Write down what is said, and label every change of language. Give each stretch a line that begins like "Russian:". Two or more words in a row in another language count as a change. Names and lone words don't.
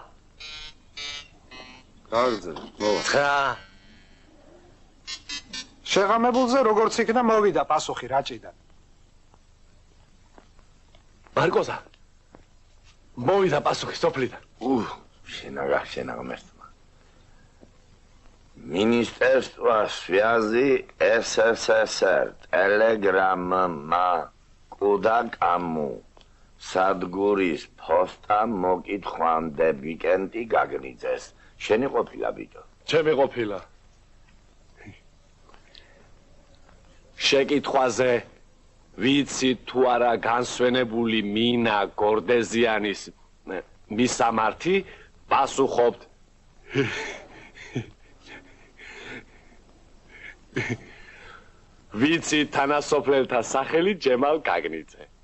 Georgian: გააგრძელე, მოვა. 9. შეღამებულზე როგორც იქნა მოვიდა პასუხი რაჭიდან. მარკოზა. მოვიდა პასუხი სოფლიდან. შენ აღმერთმა.
Russian: Министерство связи СССР телеграмма куда кому
Georgian: სადგურის ფოსტა მოკითხვამდე ვიკენდი გაგნიძეს. შენი ყოფილა ბიჭო? ჩემი ყოფილა. შეკითხვაზე ვიცი თუ არა განსვენებული მინა გორდეზიანის მისამართი პასუხობთ ვიცი თანასოფლელთა სახელი ჯემალ გაგნიძე.